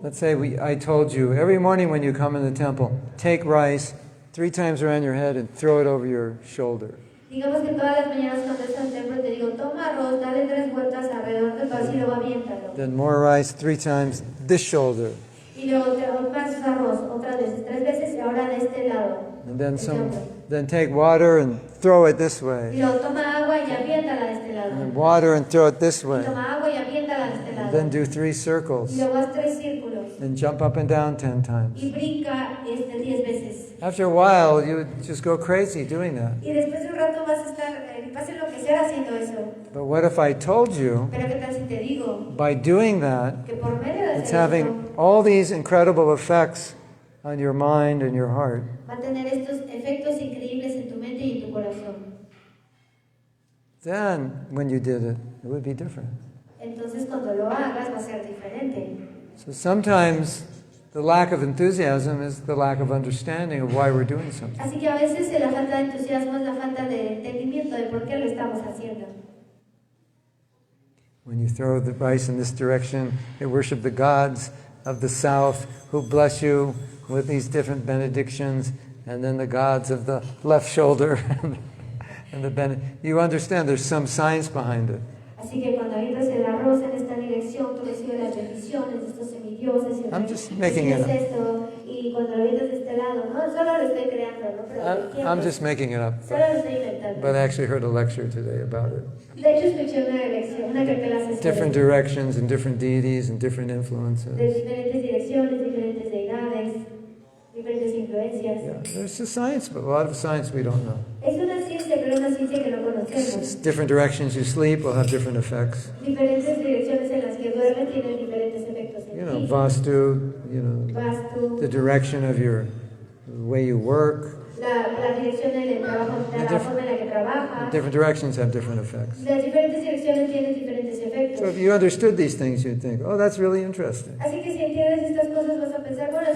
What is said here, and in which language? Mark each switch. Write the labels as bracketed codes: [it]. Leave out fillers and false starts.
[en] Let's say I told you, every morning when you come in the temple, take rice 3 times around your head and throw it over your shoulder. [es] Digamos que todas las mañanas cuando estás al templo te digo, toma arroz, dale 3 vueltas alrededor del cabeza y luego aviéntalo. [en] Then more rice 3 times this shoulder. [es] Y luego más arroz, otras veces, 3 veces y ahora de este lado. [en] And then take water and throw it this [es] Y [en] way. [es] luego toma agua y aviéntala de este lado. [en] And then water and throw it this [es] Y [en] way. [es] toma agua y aviéntala de este lado. [en] Then do 3 [es] Y [en] circles. [es] luego haz 3 círculos. [en] And jump up and down 10 times. [es] Y brinca 10 veces. [en] After a while, you would just go crazy doing that. [es] Y después de un rato vas a estar, vas a enloquecer haciendo eso. [en] But what if I told you, [es] Pero qué tal si te digo [en] by doing that, [es] que por medio de [en] it's [es] hacer [en] having [es] esto, [en] all these incredible effects on your mind and your heart. [es] va a tener estos efectos increíbles en tu mente y en tu corazón. [en] Then, when you did it, it would be different. [es] Entonces cuando lo hagas va a ser diferente. [en] So sometimes the lack of enthusiasm is the lack of understanding of why we're doing something. [es] Así que a veces la falta de entusiasmo es la falta de entendimiento de por qué lo estamos haciendo. [en] When you throw the rice in this direction, you worship the gods of the south who bless you with these different benedictions, and then the gods of the left shoulder and you understand there's some science behind it. [es] Así que cuando avientas el arroz en esta dirección, tú recibes las bendiciones de estos semidioses. Y [en] I'm just making it up. [es] Esto, y cuando lo avientas de este lado, no, solo lo estoy creando, ¿no? Pero [en] I'm just making it up. [es] Solo lo estoy inventando. [en] But I actually heard a lecture today about it. [es] De hecho, escuché una lección, una clase [en] Different directions and different deities and different influences. [es] de diferentes direcciones, diferentes deidades, diferentes influencias. [en] Yeah, there's a science, but a lot of science we don't know. [es] Es una ciencia, pero una ciencia que no conocemos. [en] Different directions you sleep will have different effects. [es] Diferentes direcciones en las que duermes tienen diferentes efectos en [en] You know, [es] ti. [en] Vastu, you know, [es] Vastu, [en] the direction of the way you work. [es] la dirección del trabajo, la forma en la que trabajas. [en] Different directions have different effects. [es] Las diferentes direcciones tienen diferentes efectos. [en] So if you understood these things, you'd think, oh, that's really interesting. [es] Así que si entiendes estas cosas vas a pensar, bueno, es